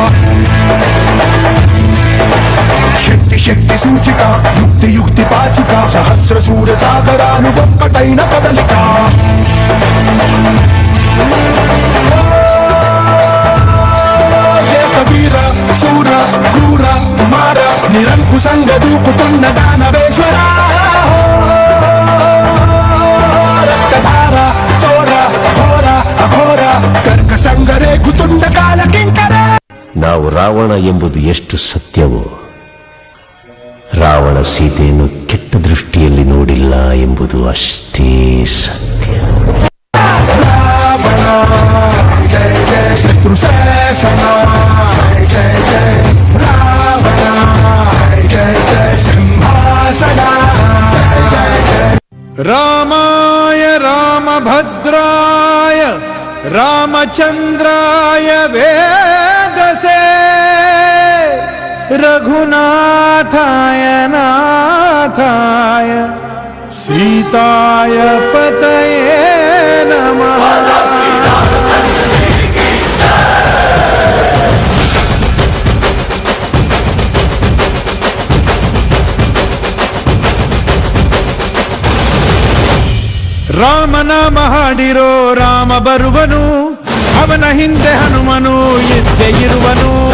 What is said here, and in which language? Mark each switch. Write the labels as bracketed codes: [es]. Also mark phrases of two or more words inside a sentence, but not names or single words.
[te] శక్తి శక్తి సూచిక యుక్తి యుక్తి పాచిక సహస్ర సూర్య సాగరాలు ఒక్కటైన కదలిక వీర శూర క్రూర కుమార నిరంకుశంగా దూకుతున్న దానవేశ్వర [kn] ನಾವು ರಾವಣ ಎಂಬುದು ಎಷ್ಟು ಸತ್ಯವೋ ರಾವಣ ಸೀತೆಯನ್ನು ಕೆಟ್ಟ ದೃಷ್ಟಿಯಲ್ಲಿ ನೋಡಿಲ್ಲ ಎಂಬುದು ಅಷ್ಟೇ ಸತ್ಯ. [sa] ಶತ್ರು ಶಾಸನ ಜಯ ಜಯ ರಾವಣ ಜಯ ಜಯ ಸಿಂಹಾಸನ ಜಯ ಜಯ ರಾಮಾಯ ರಾಮಭದ್ರಾಯ रामचंद्राय वेदसे रघुनाथाय नाथाय सीताय पतये नमः। [kn] ರಾಮನಾಮ ಹಾಡಿರೋ ರಾಮ ಬರುವನು ಅವನ ಹಿಂದೆ ಹನುಮನು ಇದ್ದೇ ಇರುವನು.